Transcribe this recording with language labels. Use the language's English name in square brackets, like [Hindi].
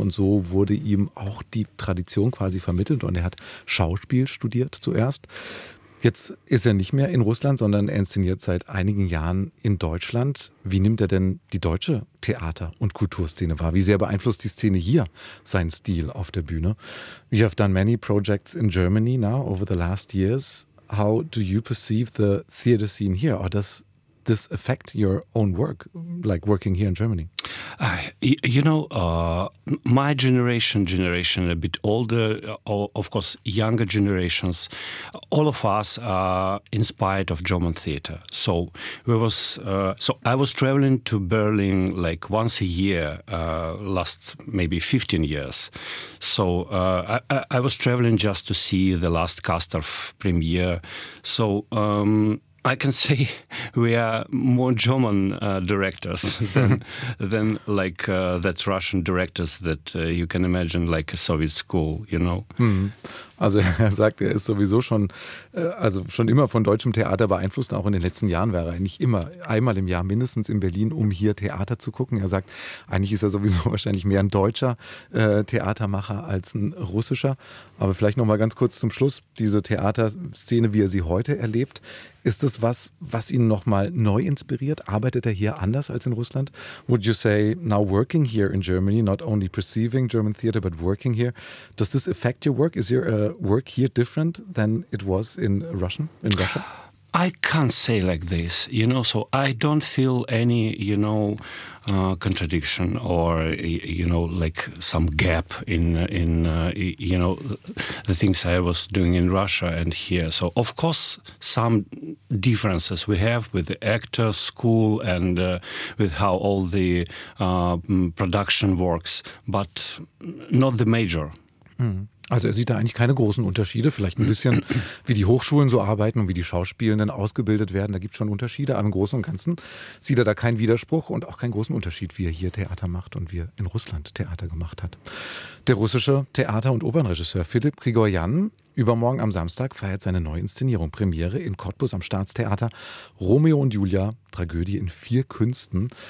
[German] Und so wurde ihm auch die Tradition quasi vermittelt. Und er hat Schauspiel studiert zuerst. Jetzt ist er nicht mehr in Russland, sondern er inszeniert seit einigen Jahren in Deutschland. Wie nimmt er denn die deutsche Theater- und Kulturszene wahr? Wie sehr beeinflusst die Szene hier seinen Stil auf der Bühne? [English] You have done many projects in Germany now over the last years. How do you perceive the theater scene here? Or does this affect your own work, like working here in Germany? My generation a bit older, of course, younger generations, all of us are inspired of German theater. So I was traveling to Berlin like once a year, last maybe 15 years. So I was traveling just to see the last cast of premiere. So I can say we are more German directors than that's Russian directors that you can imagine, like a Soviet school, you know. [German] Also er sagt, er ist sowieso schon, also schon immer von deutschem Theater beeinflusst. Auch in den letzten Jahren wäre er eigentlich immer einmal im Jahr mindestens in Berlin, um hier Theater zu gucken. Er sagt, eigentlich ist er sowieso wahrscheinlich mehr ein deutscher Theatermacher als ein russischer. Aber vielleicht nochmal ganz kurz zum Schluss, diese Theaterszene, wie er sie heute erlebt. Ist das was, was ihn nochmal neu inspiriert? Arbeitet er hier anders als in Russland? [English] Would you say, now working here in Germany, not only perceiving German theater, but working here, does this affect your work? Is your work here different than it was in Russia? I can't say like this, you know, so I don't feel any, you know, contradiction or, you know, like some gap in you know, the things I was doing in Russia and here. So, of course, some differences we have with the actor school and with how all the production works, but not the major. [German] Also er sieht da eigentlich keine großen Unterschiede, vielleicht ein bisschen, wie die Hochschulen so arbeiten und wie die Schauspielenden ausgebildet werden, da gibt es schon Unterschiede, aber im Großen und Ganzen sieht er da keinen Widerspruch und auch keinen großen Unterschied, wie er hier Theater macht und wie er in Russland Theater gemacht hat. Der russische Theater- und Opernregisseur Philipp Grigorian, übermorgen am Samstag feiert seine Neuinszenierung Premiere in Cottbus am Staatstheater Romeo und Julia, Tragödie in vier Künsten.